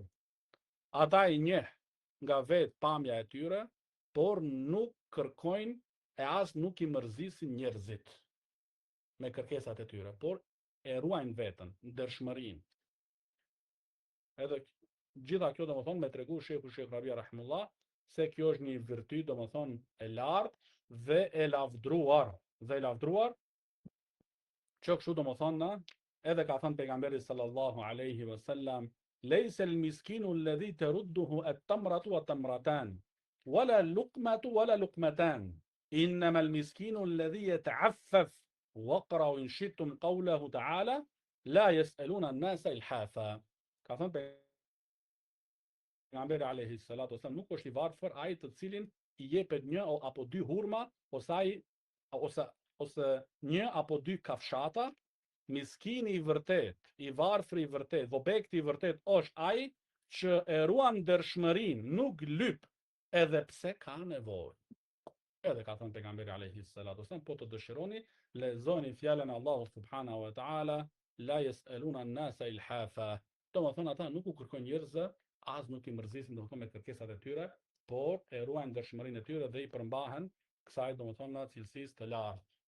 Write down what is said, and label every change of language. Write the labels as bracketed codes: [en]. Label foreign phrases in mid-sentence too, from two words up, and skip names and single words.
[sq] Ata i njeh nga vetë pamja e tyre, por nuk kërkojnë e as nuk i mërzisin njerëzit me kërkesat e tyre, por e ruajnë veten, ndershmërinë. Edhe gjitha kjo domethënë me tregu shehu Sheh Rabia rahimullah se kjo është një virtyt domethënë e lartë dhe e lavdruar. Që kështu domethënë edhe ka thënë pejgamberi [ar] صلى الله عليه وسلم، ليس المسكين الذي ترده التمرة والتمرتان، ولا اللقمة ولا اللقمتان، إنما المسكين الذي يتعفف، واقرؤوا إن شئتم قوله تعالى، لا يسألون الناس إلحافا. [sq] Ka thënë pejgamberi [ar] عليه الصلاة والسلام, [sq] nuk është i varfër ai të cilin i jepet një apo dy hurma, ose një apo dy kafshata. Miskini i vërtet, i varfri i vërtet, dhobekti i vërtet është ai që e ruan ndershmërinë, nuk lyp edhe pse ka nevojë. Edhe ka thënë pejgamberi [ar] عليه الصلاة والسلام, [sq] po të dëshironi, lexoni fjalën e Allahut [ar] سبحانه وتعالى, لا يسألون الناس إلحافا. [sq] Domethënë ata nuk u kërkojnë njerëzve, as nuk i mërzisin domethënë me kërkesat e tyre, por e ruajnë ndershmërinë e tyre dhe i përmbahen kësaj domethënë cilësisë të lartë.